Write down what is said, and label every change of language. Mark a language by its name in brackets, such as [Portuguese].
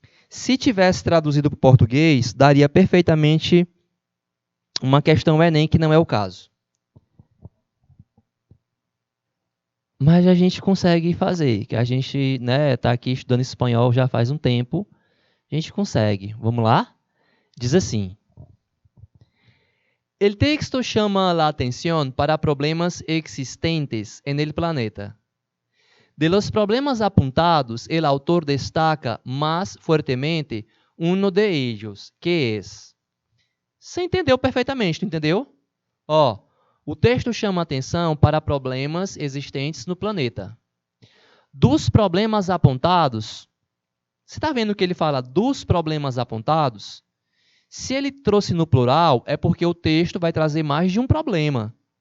[Portuguese] Se tivesse traduzido para o português, daria perfeitamente uma questão Enem, que não é o caso. Mas a gente consegue fazer, que a gente tá aqui estudando espanhol já faz um tempo, a gente consegue. Vamos lá? Diz assim. [Spanish] El texto llama la atención para problemas existentes en el planeta. De los problemas apuntados, el autor destaca más fuertemente uno de ellos, que es... [Portuguese] Você entendeu perfeitamente, entendeu? Ó, o texto chama atenção para problemas existentes no planeta. Dos problemas apontados, você está vendo que ele fala dos problemas apontados? Se ele trouxe no plural, é porque o texto vai trazer mais de um problema.